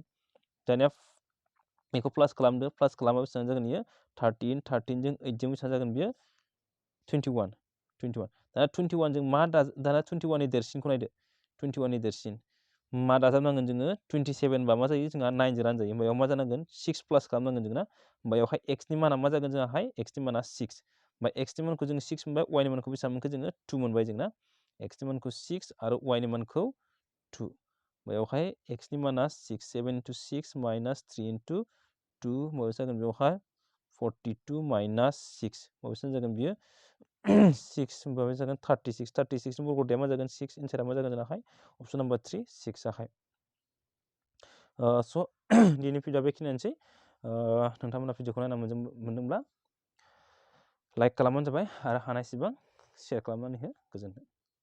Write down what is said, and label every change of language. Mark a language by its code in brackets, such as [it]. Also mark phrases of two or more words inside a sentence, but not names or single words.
[brx] दानिया बेखौ प्लास खालामदो प्लास खालामबा बेसेबां जागोन बियो 13 13 जों 8 जों बेसेबां जागोन बियो 21 दाना 21 जों मा दाना 21 नि देरसिनखौ नायदो 21 नि देरसिन मा दाजाबनांगोन जोङो 27 बा मा जायो जोंहा 9 जों रानजायो होमबा बेयाव मा जानांगोन 6 प्लास खालामनांगोन जों ना होमबा बेवहाय x नि माना मा जागोन जोंहाय x नि माना 6 होमबा x नि मानखौ जों 6 मोनबाय y नि मानखौ बेसेबां मोनखो जोङो 2 मोनबाय जों ना x नि मानखौ 6 आरो y नि मानखौ 2 बेवहाय x नि माना 6 [en] 7 into 6 minus 3 into 2 [brx] माबा जागोन बेवहाय 42 minus 6 माबा जागोन बियो 6 माबा जागोन 36 36 नि बर्ग'दैया मा जागोन 6 एन्सारा मा जागोन जोंनाहाय [en] option number [brx] 3 6 आहाय स' दिनै भिडिअ'आ बेखिनियानोसै नोंथांमोना भिडिअ'खौ नायना मोनदोंब्ला लाइक खालामबानो जाबाय आरो हानायसेबां शेयार खालामनानै हो गोजोन्थों